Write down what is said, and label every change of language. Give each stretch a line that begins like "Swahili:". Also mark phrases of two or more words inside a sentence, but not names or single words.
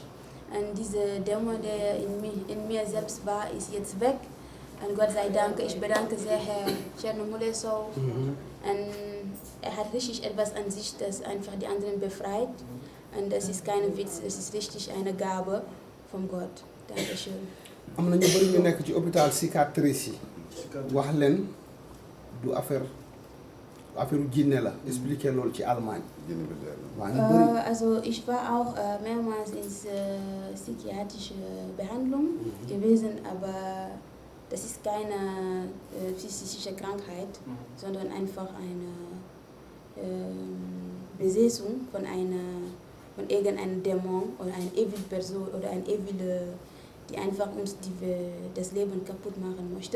German: Und diese Dämon, der in mir selbst war, ist jetzt weg. Und Gott sei Dank, ich bedanke sehr Herr Thierno Moule Sow. Und er hat richtig etwas an sich, das einfach die anderen befreit. Und das ist kein Witz, es ist richtig eine Gabe von Gott. Dankeschön.
Wolof: am na ñu bëri ñu nekk ci
French: hôpital cicatrice
Wolof: yi wax leen du affaire jinne la expliquer loolu ci Allemagne. waaw ñu bëri.
German: Also ich war auch mehrmals in psychiatrische Behandlung gewesen, aber das ist keine psychische Krankheit, sondern einfach eine Besetzung von irgendeinem Dämon oder einer evil Person oder ein evil, die einfach uns das Leben kaputt machen möchte.